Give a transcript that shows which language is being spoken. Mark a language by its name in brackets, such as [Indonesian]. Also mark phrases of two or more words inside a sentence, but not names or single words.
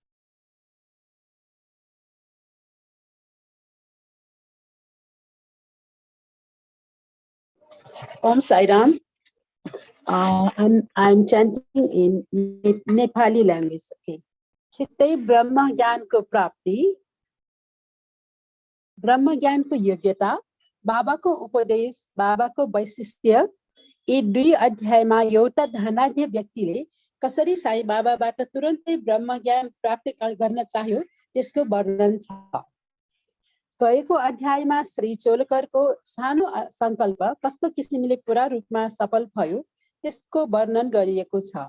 [English] Om Sai Ram. I'm chanting in Nepali language. [Nepali] Okay. चितै ब्रह्म ज्ञान को प्राप्ति, ब्रह्म ज्ञान को योग्यता, बाबा को उपदेश, बाबा को वैशिष्ट्य, यी दुई अध्यायमा एउटा धनाढ्य व्यक्तिले कसरी साई बाबाबाट तुरन्तै ब्रह्म ज्ञान प्राप्त गर्न चाह्यो त्यसको वर्णन छ। गएको अध्यायमा श्री चोलकरको सानो संकल्प कस्तो किसिमले पूरा रूपमा सफल भयो त्यसको वर्णन गरिएको छ।